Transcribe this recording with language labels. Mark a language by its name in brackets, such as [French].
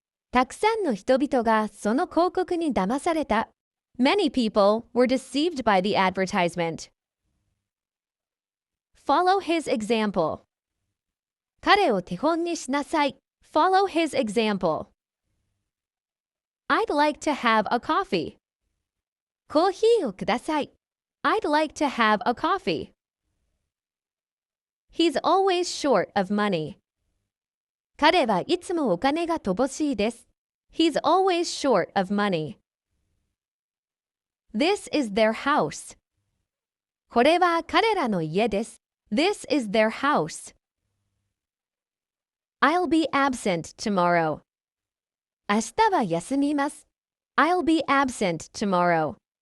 [Japanese] たくさんの人々がその広告に騙された。 [English] Many people were deceived by the advertisement. Follow his example. [Japanese] 彼を手本にしなさい。 [English] Follow his example. I'd like to have a coffee. [Japanese] コーヒーをください。 [English] I'd like to have a coffee. He's always short of money. [Japanese] 彼はいつもお金が乏しいです。 [English] He's always short of money. This is their house. [Japanese] これは彼らの家です。 [English] This is their house. I'll be absent tomorrow. [Japanese] 明日は休みます。 [English] I'll be absent tomorrow.